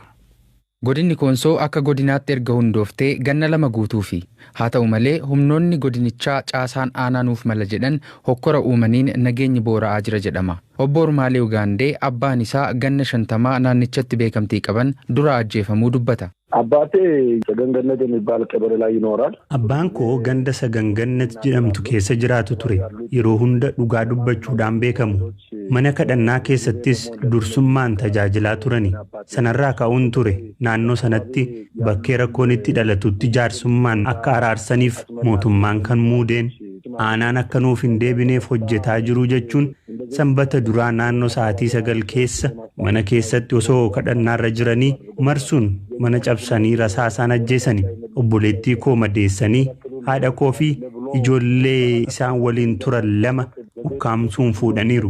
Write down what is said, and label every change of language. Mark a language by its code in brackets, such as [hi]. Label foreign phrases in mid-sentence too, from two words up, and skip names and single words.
[om] Godinni Koonsoo akka godinaatti erga hundooftee ganna 2 guutuufi haa ta'u malee humnoonni godinichaa caasaan aanaanuuf mala jedhan hokkora uumaniin nageenyi boora'aa jira jedhama. Obbo Ormaalee Ugaandee abbaan isaa ganna 50 naannichatti beekamtii qaban dura ajjeefamuu dubbata. [am] አባቴ ሰገንገነት የሚባል ቀበሌ ላይ ይኖራል። [om] አባን ኮ ገንደ ሰገንገነት ጅረምቱ ኬሰ ጅራቱ ቱሬ የሮ ሁንደ ዱጋ ዱበቹudhaan beekamu mana kadhannaa keessattis dursumaan tajaajilaa turani sanarraa ka'uun ture naannoo sanatti bakkee rakkoon itti dhalatutti jaarsummaan akka araarsaniif mootummaan kan muudeen aanaan akka nuuf hin deebineef hojjetaa jiru jechuun sanbata duraa naannoo sa'aatii 9 keessa mana keessatti osoo kadhannaarra jiranii marsuun mana cabsanii rasaasaan ajjeesanii obboleettii koo madeessanii haadha koo fi ijoollee isaan waliin turan 2 ukkaamsuun fuudhaniiru.